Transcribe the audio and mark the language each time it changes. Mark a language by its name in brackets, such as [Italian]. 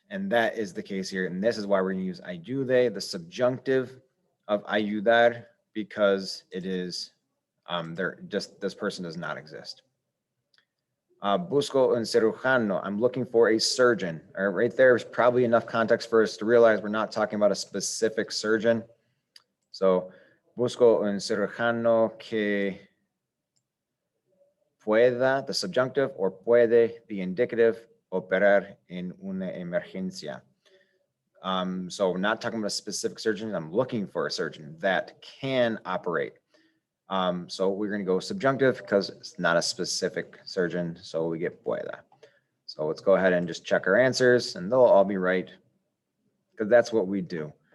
[English] And that is the case here. And this is why we're gonna use ayude, the subjunctive of ayudar, because it is, this person does not exist. [Spanish] Busco un cirujano, [English] I'm looking for a surgeon. All right, right there is probably enough context for us to realize we're not talking about a specific surgeon. [Spanish] So, busco un cirujano que pueda, [English] the subjunctive, [Spanish] or puede, [English] the indicative, [Spanish] operar en una emergencia. [English] So we're not talking about a specific surgeon. I'm looking for a surgeon that can operate. So we're going to go subjunctive because it's not a specific surgeon. So we get pueda. So let's go ahead and just check our answers and they'll all be right because that's what we do.